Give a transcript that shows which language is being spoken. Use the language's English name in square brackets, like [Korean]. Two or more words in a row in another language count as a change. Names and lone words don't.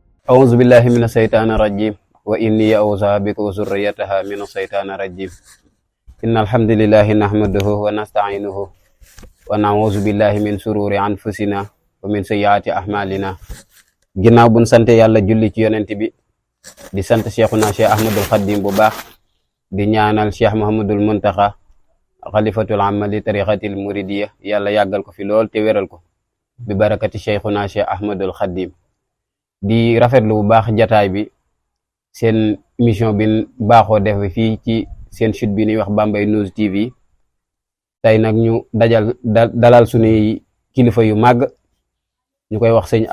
[Arabic] أعوذ بالله من الشيطان الرجيم وإني أعوذ بك وذريتها من الشيطان الرجيم إن الحمد لله نحمده ونستعينه ونعوذ بالله من شرور أنفسنا ومن سيئات أعمالنا [Wolof] ginnaaw buñ sante yàlla julli ci yonent bi di sant Cheikhuna Cheikh Ahmadul Khadim bu baax di ñaanal Cheikh Mouhamadul Muntaxa [Arabic] خليفة العامة للطريقة المريدية [Wolof] yàlla yàggal ko fi lool te wéral ko bi barakati Cheikhuna Cheikh Ahmadul Khadim di rafetlu bu baax jataay bi seen émission bi baaxoo def fii ci seen chute bi ñuy wax Bambey News TV tey nag ñu dalal suñuy kilifa yu màgg ñu koy wax sëñ